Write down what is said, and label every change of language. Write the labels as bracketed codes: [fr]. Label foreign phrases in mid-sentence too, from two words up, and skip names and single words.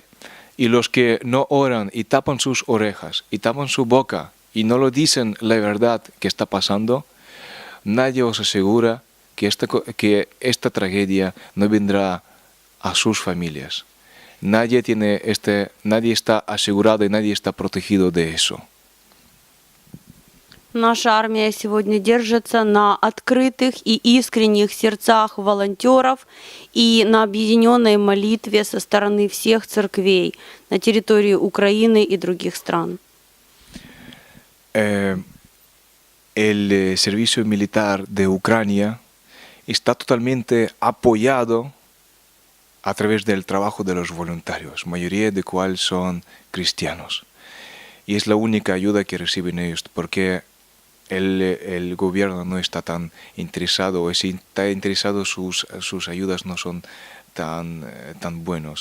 [es] Y los que no oran y tapan sus orejas y tapan su boca y no lo dicen la verdad que está pasando, nadie os asegura que esta tragedia no vendrá a sus familias. Nadie está asegurado и nadie está protegido de eso. [ru] Наша армия сегодня держится на открытых и искренних сердцах волонтеров и на объединенной молитве со стороны всех церквей на территории Украины и других стран. [es] El servicio militar de Ucrania está totalmente apoyado a través del trabajo de los voluntarios, mayoría de cuales son cristianos. Y es la única ayuda que reciben ellos, porque el gobierno no está tan interesado, o si está interesado sus ayudas no son tan buenos.